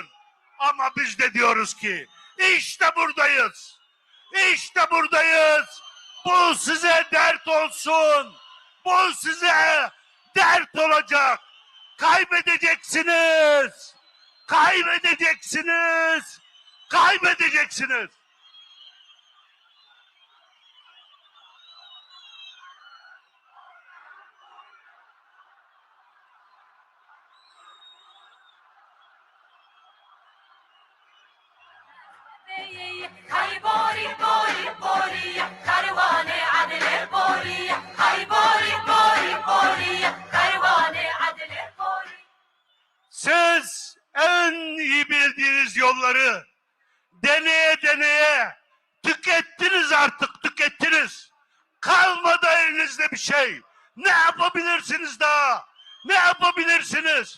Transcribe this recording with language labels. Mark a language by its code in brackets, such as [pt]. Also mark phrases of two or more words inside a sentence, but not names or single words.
[tr] Ama biz de diyoruz ki işte buradayız. İşte buradayız. Bu size dert olsun. Bu size dert olacak. Kaybedeceksiniz. Kaybedeceksiniz. Kaybedeceksiniz. هاي بوري بوري بوري كروان عدل بوري هاي بوري بوري بوري كروان عدل بوري. Siz en iyi bildiğiniz yolları deneye deneye tükettiniz, artık tükettiniz. Kalmadı elinizde bir şey. Ne yapabilirsiniz daha? Ne yapabilirsiniz?